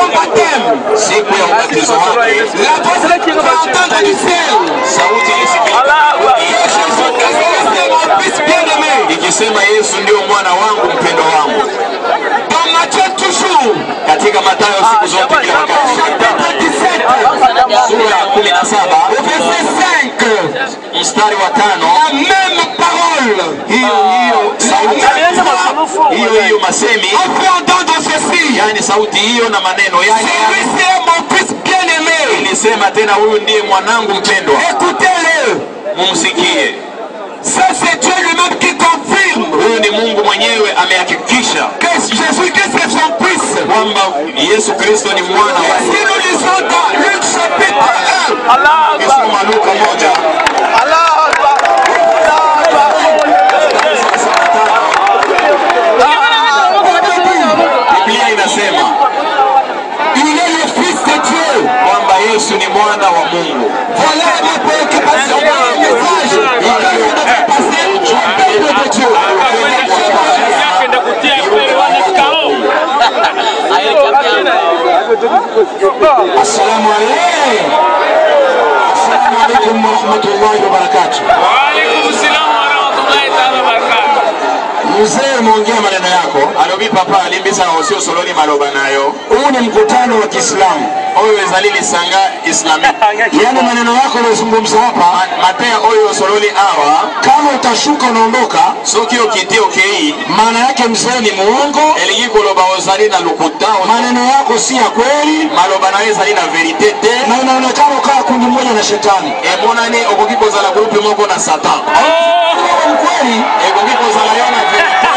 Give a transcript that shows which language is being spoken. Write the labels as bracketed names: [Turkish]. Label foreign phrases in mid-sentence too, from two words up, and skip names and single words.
[French] baptême, [Swahili] siku ya ubatizo wake, [French] la voix va entendre du ciel. [Swahili] sauti isikike [French] Jésus Christ est mon fils bien-aimé. [Swahili] ikisema Yesu ndio mwana wangu mpendo wangu. [French] Dans Matthieu toujours, [Swahili] Katika Mathayo siku zote kila wakati, [French] chapitre 17, [Swahili] sura ya 17 [French] au verset 5, [Swahili] mstari wa 5, [French] la même parole. [Swahili] hiyo sauti, hiyo masemi, [French] On peut entendre ceci. [Swahili] yani sauti hiyo na maneno yake [French] Celui-ci est mon fils bien-aimé. [Swahili] ilisema tena, huyu ndiye mwanangu mpendwa, [French] Écoutez-le. [Swahili] mumsikie. [French] Ça c'est Dieu lui-même qui confirme [Swahili] Huyu ni Mungu mwenyewe amehakikisha [French] que Jésus-Christ est son fils. [Swahili] kwamba Yesu Kristo ni mwana [French] Et [Swahili] wa [French] si nous lisons dans Luc chapitre 1, [Swahili] Kisoma Luka 1 Biblia inasema [French] il est le fils de Dieu. [Swahili] kwamba Yesu ni mwana wa Mungu. [French] Voilà ma préoccupation, mon message. Il est passé au peuple de Dieu. [Arabic] السلام عليكم. السلام عليكم ورحمة الله وبركاته. [Swahili] Mzee umeongea maneno yako. [Lingala] Alobi papa alimbisa na osio soloni maloba nayo. [Swahili] Huu ni mkutano wa Kiislamu. [Lingala] Oyo ezalili sanga islami. [Swahili] Yaani maneno yako unazungumza hapa, [Lingala] Matea oyo soloni awa. [Swahili] kama utashuka unaondoka, [Lingala] Soki okiti okei. [Swahili] maana yake mzee ni muongo. [Lingala] Elingi koloba ozali na lukuta. [Swahili] Maneno yako si ya kweli [Lingala] Maloba nayo ezali na verite te. [Swahili] na unaonekana ukaa kundi moja na shetani. [Lingala] Emonani okoki kozala groupe moko na Satan. [Swahili] Kweli [Lingala] Ekoki kozala yo na verite.